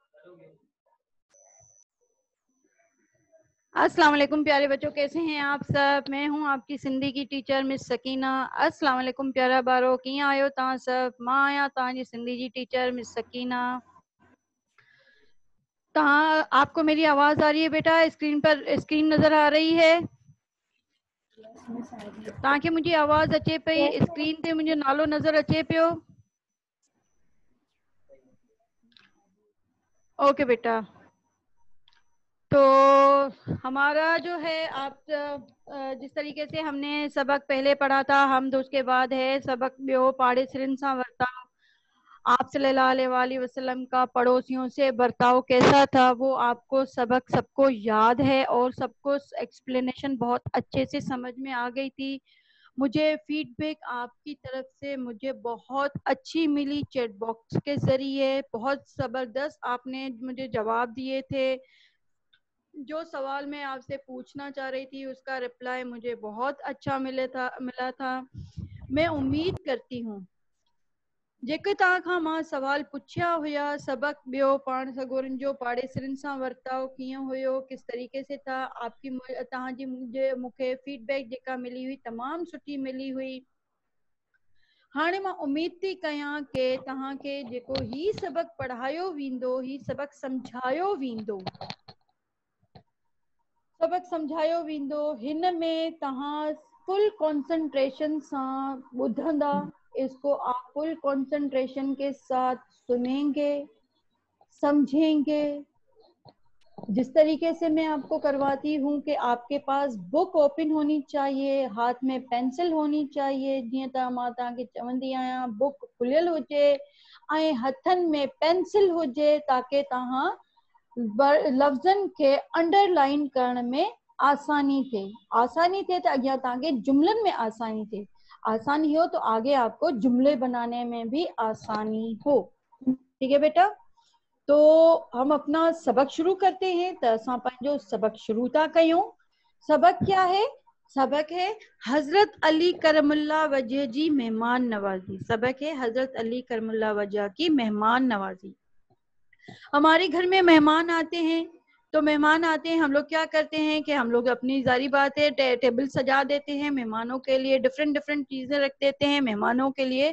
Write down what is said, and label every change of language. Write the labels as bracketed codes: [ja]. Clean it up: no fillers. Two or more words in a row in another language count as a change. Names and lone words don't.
[hi] अस्सलाम वालेकुम प्यारे बच्चों, कैसे हैं आप सब। मैं हूं आपकी सिंधी की टीचर मिस सकीना। [sd] अस्सलाम वालेकुम प्यारा बारो, कियां आयो तव्हां सब। मां आहियां तव्हांजी सिंधी जी टीचर मिस सकीना। [hi] आपको मेरी आवाज आ रही है बेटा? स्क्रीन पर स्क्रीन नजर आ रही है तव्हांखे? [sd] मुंहिंजी आवाज अचे पई? स्क्रीन ते मुंहिंजो नालो नजर अचे पियो? [hi] ओके बेटा। तो हमारा जो है, आप जिस तरीके से हमने सबक पहले पढ़ा था, हम तो उसके बाद है [sd] सबक ॿियो पाड़े सिरनि सां वर्ताव। [hi] आप [ar] صلى الله عليه وسلم [hi] का पड़ोसियों से बर्ताव कैसा था, वो आपको सबक सबको याद है और सबको एक्सप्लेनेशन बहुत अच्छे से समझ में आ गई थी। मुझे फीडबैक आपकी तरफ से मुझे बहुत अच्छी मिली [en] chat box [hi] के जरिए। बहुत ज़बरदस्त आपने मुझे जवाब दिए थे। जो सवाल मैं आपसे पूछना चाह रही थी उसका रिप्लाई मुझे बहुत अच्छा मिला था। मैं उम्मीद करती हूँ [sd] जेके तव्हां खां मां सवाल पुछिया हुआ, सबक ॿियो पाण सगोरनि जो पाड़े सिरनि सां वर्ताव कीअं हुयो, [hi] किस तरीके से था, आपकी [sd] तव्हांजी मूंखे फीडबैक जेका मिली हुई तमामु सुठी मिली हुई। हाणे मां उम्मीद थी कयां कि तव्हांखे जेको ही सबक पढ़ायो वेंदो, ही सबक सम्झायो वेंदो, हिन में तव्हां [en] full concentration [sd] सां ॿुधंदा। [hi] इसको आप [en] full concentration [hi] के साथ सुनेंगे, समझेंगे। जिस तरीके से मैं आपको करवाती हूँ कि आपके पास [en] book open [hi] होनी चाहिए, हाथ में पेंसिल होनी चाहिए, [sd] जीअं त मां तव्हांखे चवंदी आहियां बुक खुलियल हुजे ऐं हथनि में पेंसिल हुजे, ताकि तव्हां लफ्ज़नि के अंडरलाइन करण में आसानी थे तो अॻियां तव्हांखे जुमलन में आसानी हो [hi] तो आगे आपको जुमले बनाने में भी आसानी हो। ठीक है बेटा, तो हम अपना सबक शुरू करते हैं। [sd] तो असां पंहिंजो सबक शुरू था कयूं। [hi] सबक क्या है? [sd] सबक है हजरत अली करमुल्ला वजह जी मेहमान नवाजी। [hi] सबक है हजरत अली करमुल्ला वजह की मेहमान नवाजी। हमारे घर में मेहमान आते हैं, तो मेहमान आते हैं, हम लोग क्या करते हैं कि हम लोग अपनी जारी बात है टेबल सजा देते हैं मेहमानों के लिए, [en] different different [hi] चीजें रख देते हैं मेहमानों के लिए।